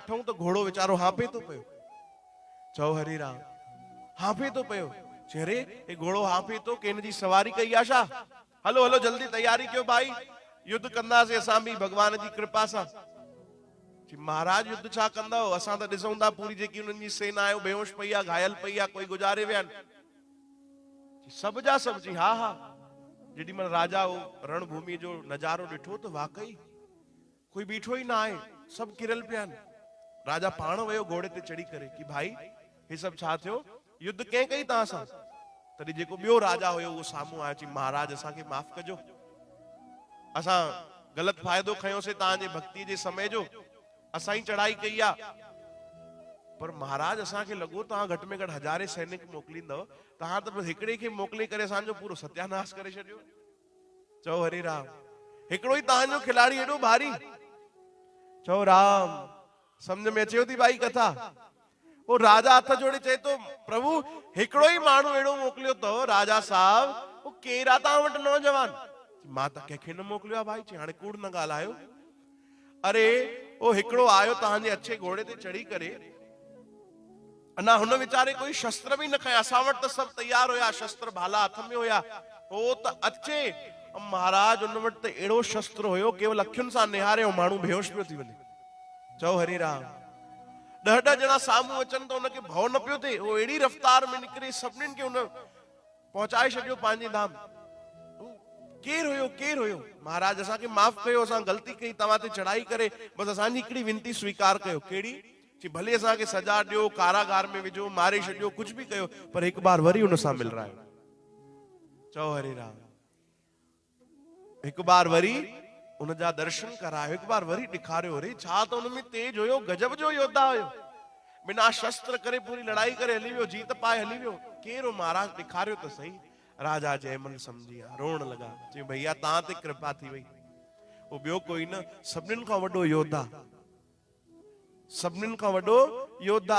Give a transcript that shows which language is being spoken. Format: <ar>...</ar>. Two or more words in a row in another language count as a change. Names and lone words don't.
<sd>ॾिठऊं त घोड़ो वीचारो हांफे थो पियो। चओ हरे राम। हांफे थो पियो। चयो अरे हे घोड़ो हांफे थो, के हिन जी सवारी कई आहे छा? हलो हलो जल्दी तैयारी कयो भाई, युद्ध कंदासीं असां भी भगवान जी कृपा सां। महाराज युद्ध छा कंदव, असां त ॾिसूं था पूरी जेकी उन्हनि जी सेना आहे बेहोश पई आहे, घायल पई आहे, कोई गुजारे विया आहिनि। सब जा सब जी हा हा। जेॾीमहिल राजा रणभूमि जो नज़ारो ॾिठो त वाकई कोई बीठो ही ना आहे, सब किरल पिया आहिनि। राजा पाण वयो घोड़े ते चढ़ी करे कि भाई हे सब छा थियो, युद्ध कंहिं कई तव्हां सां? तॾहिं जेको ॿियो राजा हुयो उहो साम्हूं आयो, चई महाराज असांखे माफ़ कजो, असां ग़लति फ़ाइदो खयोंसीं तव्हांजे भक्ति जे समय जो, असां ही चढ़ाई कई आहे। पर महाराज असांखे लॻो तव्हां घटि में घटि 1000 सैनिक मोकिलींदव, तव्हां त बसि हिकिड़े खे मोकिले करे असांजो पूरो सत्यानाश करे छॾियो। चओ हरे राम, हिकिड़ो ही तव्हांजो खिलाड़ी एॾो भारी। चओ राम, समझ में अचेव थी भाई कथा? वो राजा हथ जोड़े चए तो प्रभु हिकिड़ो ही माण्हू अहिड़ो मोकिलियो अथव राजा साहब, वो केरु आहे तव्हां वटि नौजवान? मां त कंहिंखे न मोकिलियो आहे भाई। चई हाणे कूड़ न ॻाल्हायो। अरे वो हिकिड़ो आयो तव्हांजे अच्छे घोड़े ते चढ़ी करे, अना हुन वीचारे कोई शस्त्र भी न खया, असां वटि त सभु तैयार हुया, शस्त्र भाला हथ में हुया, हो त अचे महाराज उन वटि त अहिड़ो शस्त्र हुयो, केवल अखियुनि सां निहारे ऐं माण्हू बेहोश पियो थी वञे। चओ हरे राम, 10 ॼणा साम्हूं अचनि त उनखे भउ न पियो थिए, वो अहिड़ी रफ़्तार में निकिरे सभिनीनि खे उन पहुचाए छॾियो पंहिंजे धाम। केरु हुयो, केरु हुयो? महाराज असांखे माफ़ कयो, असां ग़लती कई, तव्हां ते चढ़ाई करे, बसि असांजी हिकिड़ी विनती स्वीकार कयो। कहिड़ी? कि भले असांखे सजा ॾियो, कारागार में विझो, मारे छॾियो, कुछ भी कयो, पर हिकु बार वरी उन सां मिलरायो। चओ हरे राम, हिकु बार वरी उन जा दर्शन करायो, हिकु बार वरी ॾेखारियो। अरे छा त उन में तेज हुयो, गजब जो योद्धा हुयो, बिना शस्त्र करे पूरी लड़ाई करे हली वियो, जीत पाए हली वियो। केरु? महाराज ॾेखारियो त सही। राजा जयमल समझी विया, रोअण लॻा, चई भैया तव्हां ते कृपा थी वई, वो ॿियो कोई न, सभिनीनि खां वॾो योद्धा, सभिनीनि खां वॾो योद्धा।</sd>